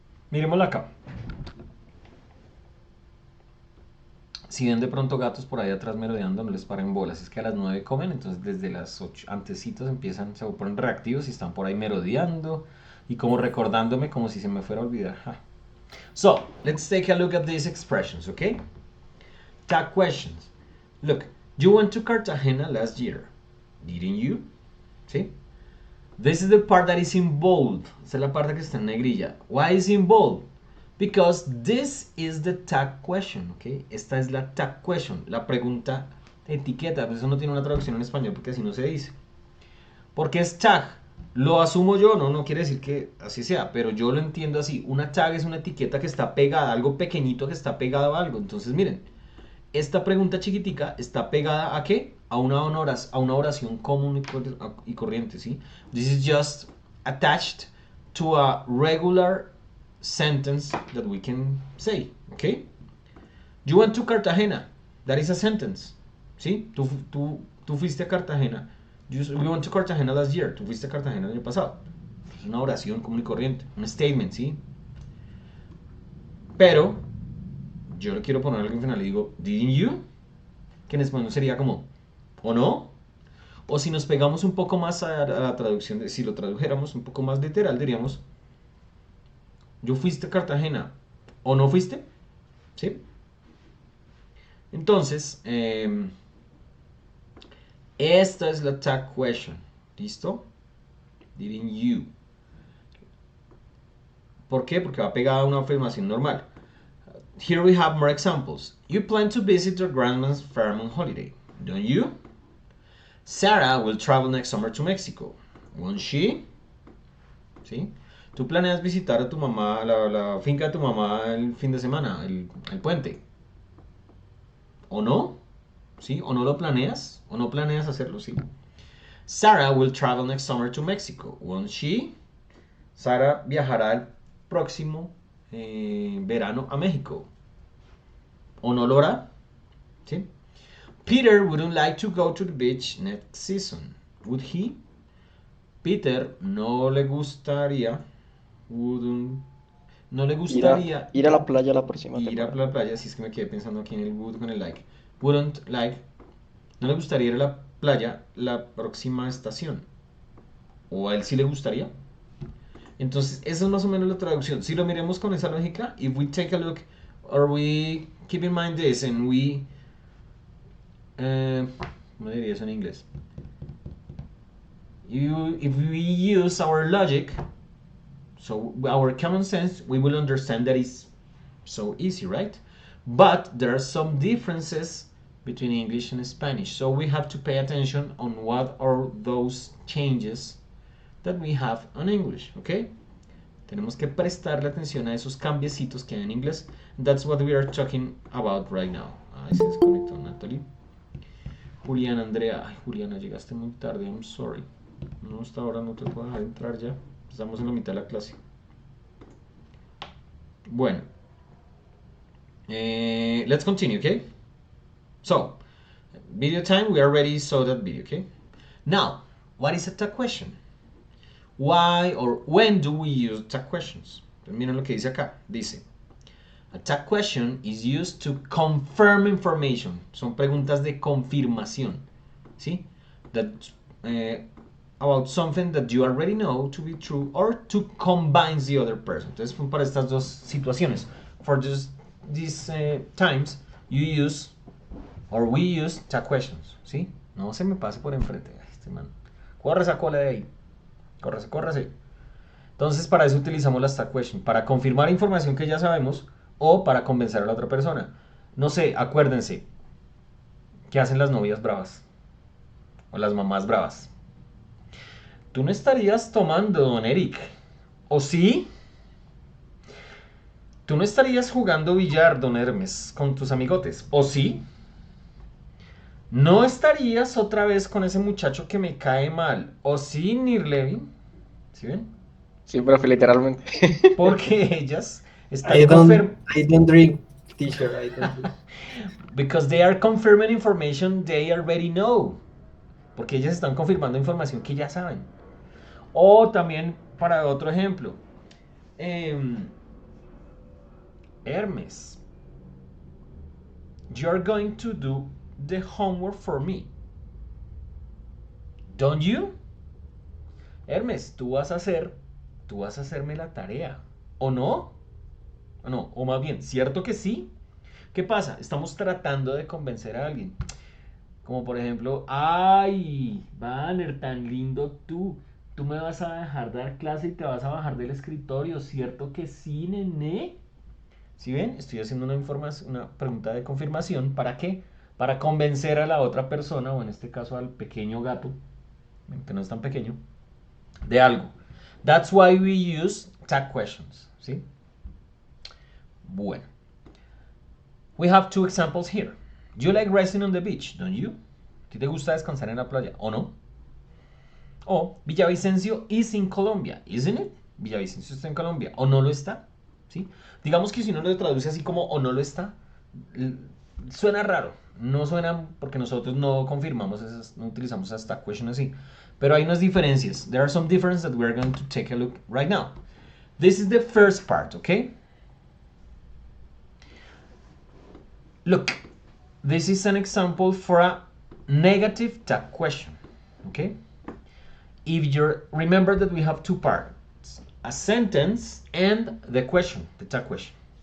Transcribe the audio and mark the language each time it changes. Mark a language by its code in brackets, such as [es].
[es] Miremosla acá. Si ven de pronto gatos por ahí atrás merodeando, no les paren bolas. Es que a las 9 comen, entonces desde las 8 antecitos se ponen reactivos y están por ahí merodeando y como recordándome como si se me fuera a olvidar. [en] So, let's take a look at these expressions, okay? Tag questions. Look, you went to Cartagena last year, didn't you? ¿Sí? This is the part that is in bold. [es] Esta es la parte que está en negrilla. [en] Why is in bold? Because this is the tag question, ¿ok? [es] Esta es la tag question, la pregunta etiqueta. Pues eso no tiene una traducción en español porque así no se dice. Porque es tag. Lo asumo yo, no quiere decir que así sea, pero yo lo entiendo así. Una tag es una etiqueta que está pegada, algo pequeñito que está pegado a algo. Entonces, miren, esta pregunta chiquitica está pegada ¿a qué? A una oración común y corriente, ¿sí? [en] This is just attached to a regular sentence that we can say, ¿ok? You went to Cartagena. That is a sentence, ¿sí? [es] Tú fuiste a Cartagena. [en] We went to Cartagena last year. [es] Tú fuiste a Cartagena el año pasado. Es una oración común y corriente, un statement, ¿sí? Pero yo le quiero poner algo en final y digo, [en] didn't you? [es] Que en español sería como, ¿o no? O si nos pegamos un poco más a la traducción, si lo tradujéramos un poco más literal, diríamos, ¿yo fuiste a Cartagena o no fuiste? ¿Sí? Entonces, esta es la tag question. ¿Listo? [en] Didn't you? [es] ¿Por qué? Porque va pegada a una afirmación normal. [en] Here we have more examples. You plan to visit your grandma's farm on holiday, don't you? Sarah will travel next summer to Mexico, won't she? [es] ¿Sí? Tú planeas visitar a tu mamá, la finca de tu mamá el fin de semana, el puente. ¿O no? ¿Sí? ¿O no lo planeas? ¿O no planeas hacerlo? Sí. [en] Sarah will travel next summer to Mexico, won't she? [es] Sarah viajará el próximo verano a México. ¿O no lo hará? ¿Sí? [en] Peter wouldn't like to go to the beach next season, would he? [es] Peter no le gustaría, no le gustaría Ir a la playa la próxima ir a temporada. la playa, si es que me quedé pensando aquí en el would con el like. [en] Wouldn't like, [es] no le gustaría ir a la playa la próxima estación. ¿O a él sí le gustaría? Entonces, esa es más o menos la traducción. Si lo miremos con esa lógica, [en] if we take a look, or we keep in mind this, and we... [es] ¿cómo diría eso en inglés? [en] If we use our logic, so our common sense, we will understand that it's so easy, right? But there are some differences between English and Spanish, so we have to pay attention on what are those changes that we have on English, okay? [es] Tenemos que prestarle atención a esos cambiecitos que hay en inglés. [en] That's what we are talking about right now. [es] Ahí se desconectó Natalie. Juliana, Andrea. Ay, Juliana, llegaste muy tarde, [en] I'm sorry. [es] No, hasta ahora no te puedo dejar entrar ya. Estamos en la mitad de la clase. [en] Bueno. Let's continue, okay? So, video time, we already saw that video, okay? Now, what is a tag question? Why or when do we use tag questions? [es] Miren lo que dice acá. Dice, [en] a tag question is used to confirm information. [es] Son preguntas de confirmación. ¿Sí? [en] That, about something that you already know to be true or to combine the other person. [es] Entonces, para estas dos situaciones. [en] For these times, you use or we use tag questions. [es] ¿Sí? No se me pase por enfrente. Este man. Corre esa cola de ahí. Córrese, córrese. Entonces, para eso utilizamos las tag questions. Para confirmar información que ya sabemos o para convencer a la otra persona. No sé, acuérdense. ¿Qué hacen las novias bravas? O las mamás bravas. Tú no estarías tomando, don Eric. ¿O sí? Tú no estarías jugando billar, don Hermes, con tus amigotes. ¿O sí? ¿No estarías otra vez con ese muchacho que me cae mal? ¿O sí, Nirlevin? ¿Sí ven? Sí, profe, literalmente. Porque ellas están [en] I don't drink, teacher. I don't drink. Because they are confirming information they already know. [es] Porque ellas están confirmando información que ya saben. O también, para otro ejemplo, [en] Hermes, you're going to do the homework for me. Don't you? [es] Hermes, tú vas a hacerme la tarea. ¿O no? ¿O no? O más bien, ¿cierto que sí? ¿Qué pasa? Estamos tratando de convencer a alguien. Como por ejemplo, ay, Banner, tan lindo tú. Tú me vas a dejar dar clase y te vas a bajar del escritorio, ¿cierto que sí, nene? ¿Sí ven? Estoy haciendo una pregunta de confirmación. ¿Para qué? Para convencer a la otra persona, o en este caso al pequeño gato, que no es tan pequeño, de algo. [en] That's why we use tag questions. ¿Sí? Bueno. We have two examples here. You like resting on the beach, don't you? [es] ¿A ti te gusta descansar en la playa, o no? [en] O Villavicencio is in Colombia, isn't it? [es] Villavicencio está en Colombia, ¿o no lo está? ¿Sí? Digamos que si uno lo traduce así como o no lo está, suena raro. No suena porque nosotros no confirmamos esas, no utilizamos esas tag questions así. Pero hay unas diferencias. [en] There are some differences that we're going to take a look right now. This is the first part, okay? Look, this is an example for a negative tag question, okay? If you remember that we have two parts, a sentence and the question, the tag question.